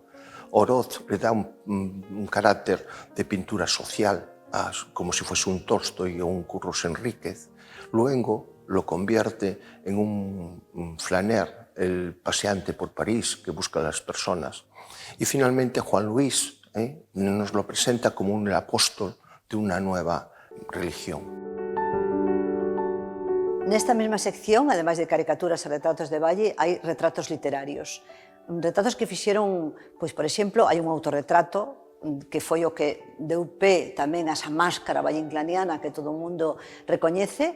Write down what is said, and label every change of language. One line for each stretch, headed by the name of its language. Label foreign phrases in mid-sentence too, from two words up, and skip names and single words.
Spanish: Oroz le da un carácter de pintura social, como si fuese un Tolstoy o un Curros Enríquez. Luego lo convierte en un flaner el paseante por París que busca a las personas. Y finalmente Juan Luis nos lo presenta como un apóstol de una nueva religión.
Galician: Nesta mesma sección, ademais de caricaturas e retratos de Valle, hai retratos literarios. Retratos que fixeron, pois, por exemplo, hai un autorretrato que foi o que deu pé tamén a esa máscara valleinclaniana que todo o mundo recoñece.